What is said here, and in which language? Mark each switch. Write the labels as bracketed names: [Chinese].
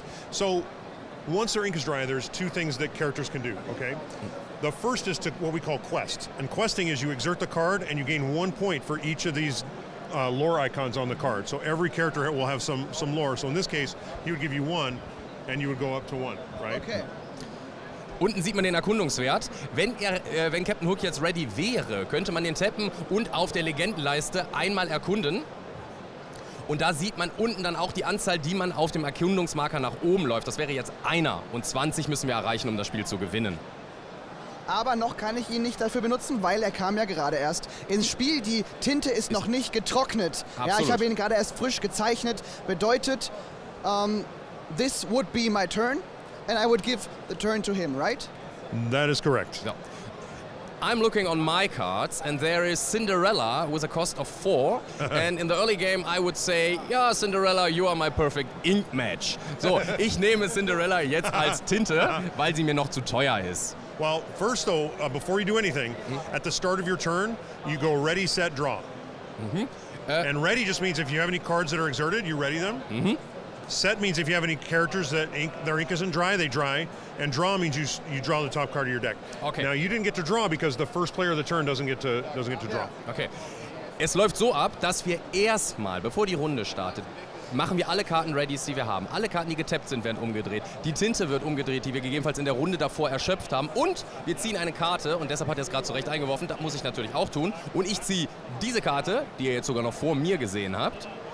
[English] So once their ink is dry, there's 2 things that characters can do, okay? The first is to what we call quest. And questing is you exert the card and you gain 1 point for each of these lore icons on the card. So every character will have some lore. So in this case, he would give you 1 and you would go up to 1, right? Okay. [German] Unten sieht man den Erkundungswert. Wenn Captain Hook jetzt ready wäre, könnte man den tappen und auf der Legendenleiste einmal erkunden. Und da sieht man unten dann auch die Anzahl, die man auf dem Erkundungsmarker nach oben läuft. Das wäre jetzt 1 und 20 müssen wir erreichen, um das Spiel zu gewinnen. Aber noch kann ich ihn nicht dafür benutzen, weil er kam ja gerade erst ins Spiel. Die Tinte ist noch nicht getrocknet. Absolut. Ja, ich habe ihn gerade erst frisch gezeichnet. Bedeutet, [English] this would be my turn and I would give the turn to him, right? That is correct. [German] Ja. [English] I'm looking on my cards and there is Cinderella with a cost of 4 and in the early game I would say, yeah, Cinderella, you are my perfect ink match. [German] So, ich nehme Cinderella jetzt als Tinte, weil sie mir noch zu teuer ist. [English] Well, first though, before you do anything, at the start of your turn, you go ready, set, draw. And ready just means if you have any cards that are exerted, you ready them. Set means if you have any characters that their ink isn't dry, they dry. And draw means you draw the top card of your deck. Okay. Now you didn't get to draw because the first player of the turn doesn't get to draw. Okay. [German] Es läuft so ab, dass wir erstmal, bevor die Runde startet, machen wir alle Karten ready, die wir haben. Alle Karten, die getappt sind, werden umgedreht. Die Tinte wird umgedreht, die wir gegebenenfalls in der Runde davor erschöpft haben. Und wir ziehen eine Karte, und deshalb hat er es gerade zurecht eingeworfen, das muss ich natürlich auch tun. Und ich ziehe diese Karte, die ihr jetzt sogar noch vor mir gesehen habt.